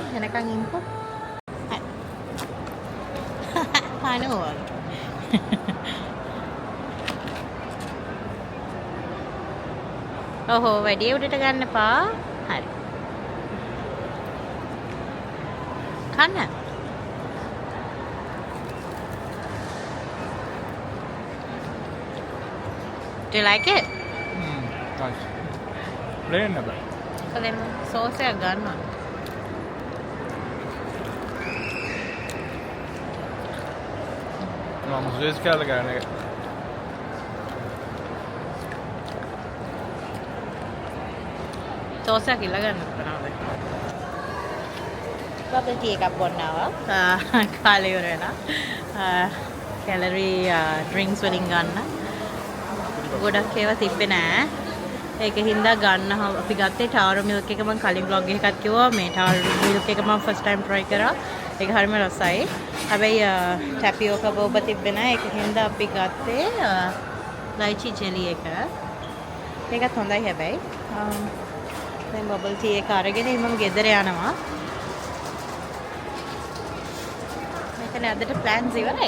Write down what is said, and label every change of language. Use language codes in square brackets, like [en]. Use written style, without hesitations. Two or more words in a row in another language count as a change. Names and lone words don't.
[si] එනකන් ඉන්නකෝ. අනෝ ඔහො වැඩි උඩට ගන්න එපා. හරි. කන්න. [en] Do you like it? Nice. Plain නේද? [si] කලින් සෝස් එක ගන්නවා. මම සෝස් කාලා ගන්න එක. සෝස් එක ඉල්ල ගන්න කරනවද? බබල් ටී එකක් බොන්න ආවා. කාලේ ඉවර වෙලා. කැලරි ඩ්‍රින්ක්ස් වලින් ගන්න. ගොඩක් ඒවා තිබ්බේ නෑ. ඒක හින්දා ගන්න අපි ගත්තේ ටාරෝ මිල්ක් එක. මම කලින් vlog එකකත් කිව්වා මේ ටාරෝ මිල්ක් එක මම [en] first time try [si] කරා. ඒක හරිම රසයි. හැබැයි ටැපියෝකා බෝබ තිබ්බේ නෑ. ඒක හින්දා අපි ගත්තේ ලයිචි ජෙලි එක. ඒකත් හොඳයි හැබැයි. දැන් බබල් ටී එක අරගෙන මම ගෙදර යනවා. මෙතන අදට ප්ලෑන්ස් ඉවරයි.